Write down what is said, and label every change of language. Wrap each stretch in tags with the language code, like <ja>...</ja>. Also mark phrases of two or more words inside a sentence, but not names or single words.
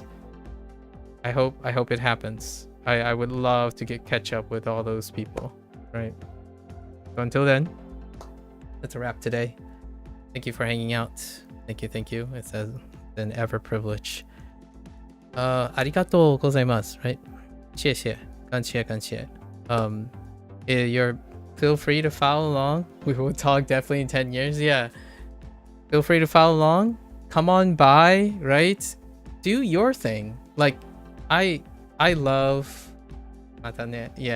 <en>I hope it happens. I would love to catch up with all those people, right? So until then, that's a wrap today. Thank you for hanging out. Thank you. It's an ever privilege.</en> <ja>ありがとうございます,</ja> <en>right?</en> <zh>谢谢，感谢，感谢.</zh> <en>You're feel free to follow along. We will talk definitely in 10 years. Yeah. Feel free to follow along. Come on by, right? Do your thing. Like I love matane. Yeah.</en>